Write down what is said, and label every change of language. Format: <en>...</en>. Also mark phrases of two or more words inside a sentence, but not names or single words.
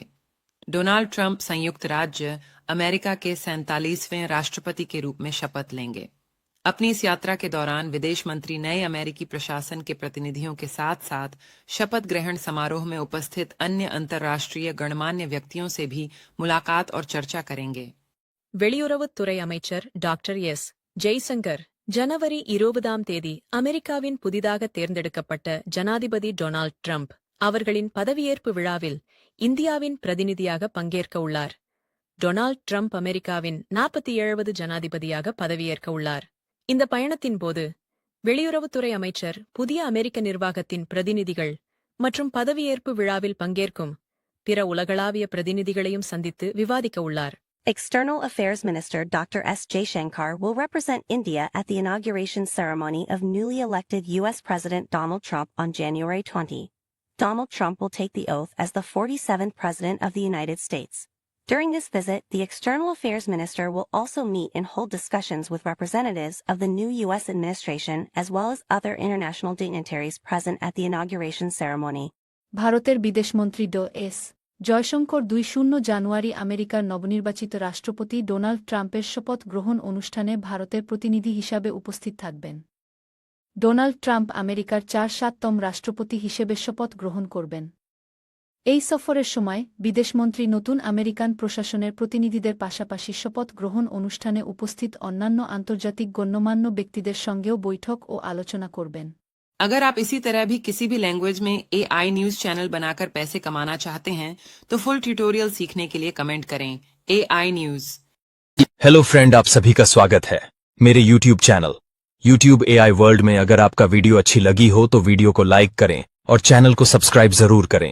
<hi>डोनाल्ड ट्रंप संयुक्त राज्य अमेरिका के 47वें राष्ट्रपति के रूप में शपथ लेंगे। अपनी इस यात्रा के दौरान विदेश मंत्री नए अमेरिकी प्रशासन के प्रतिनिधियों के साथ साथ शपथ ग्रहण समारोह में उपस्थित अन्य अंतर्राष्ट्रीय गणमान्य व्यक्तियों से भी मुलाकात और चर्चा करेंगे।</hi> <ta>வெளியுறவுத்துறை அமைச்சர் டாக்டர் எஸ் ஜெய்சங்கர் ஜனவரி 20ஆம் தேதி அமெரிக்காவின் புதிதாக தேர்ந்தெடுக்கப்பட்ட ஜனாதிபதி டொனால்ட் ட்ரம்ப் அவர்களின் பதவியேற்பு விழாவில் இந்தியாவின் பிரதிநிதியாக பங்கேற்க உள்ளார். டொனால்ட் ட்ரம்ப் அமெரிக்காவின் 47வது ஜனாதிபதியாக பதவியேற்க உள்ளார். இந்த பயணத்தின் போது வெளியுறவுத்துறை அமைச்சர் புதிய அமெரிக்க நிர்வாகத்தின் பிரதிநிதிகள் மற்றும் பதவியேற்பு விழாவில் பங்கேற்கும் பிற உலகளாவிய பிரதிநிதிகளையும் சந்தித்து விவாதிக்க உள்ளார்.</ta> <en>External Affairs Minister Dr. S. Jaishankar will represent India at the inauguration ceremony of newly elected U.S. President Donald Trump on January 20. Donald Trump will take the oath as the 47th President of the United States. During this visit, the External Affairs Minister will also meet and hold discussions with representatives of the new U.S. administration as well as other international dignitaries present at the inauguration ceremony.</en> <bn>ভারতের বিদেশমন্ত্রী ড.এস. জয়শঙ্কর 20 জানুয়ারি আমেরিকার নবনির্বাচিত রাষ্ট্রপতি ডোনাল্ড ট্রাম্পের শপথ গ্রহণ অনুষ্ঠানে ভারতের প্রতিনিধি হিসাবে উপস্থিত থাকবেন। ডোনাল্ড ট্রাম্প আমেরিকার 47তম রাষ্ট্রপতি হিসেবে শপথ গ্রহণ করবেন। এই সফরের সময় বিদেশমন্ত্রী নতুন আমেরিকান প্রশাসনের প্রতিনিধিদের পাশাপাশি শপথ গ্রহণ অনুষ্ঠানে উপস্থিত অন্যান্য আন্তর্জাতিক গণ্যমান্য ব্যক্তিদের সঙ্গেও বৈঠক ও আলোচনা করবেন।</bn> <hi>अगर आप इसी तरह भी किसी भी लैंग्वेज में</hi> <en>AI news channel</en> <hi>बनाकर पैसे कमाना चाहते हैं तो</hi> <en>full tutorial</en> <hi>सीखने के लिए कमेंट करें</hi> <en>AI news. hello friend,</en> <hi>आप सभी का स्वागत है मेरे YouTube चैनल YouTube AI वर्ल्ड में। अगर आपका वीडियो अच्छी लगी हो तो वीडियो को लाइक करें और चैनल को सब्सक्राइब जरूर करें।</hi>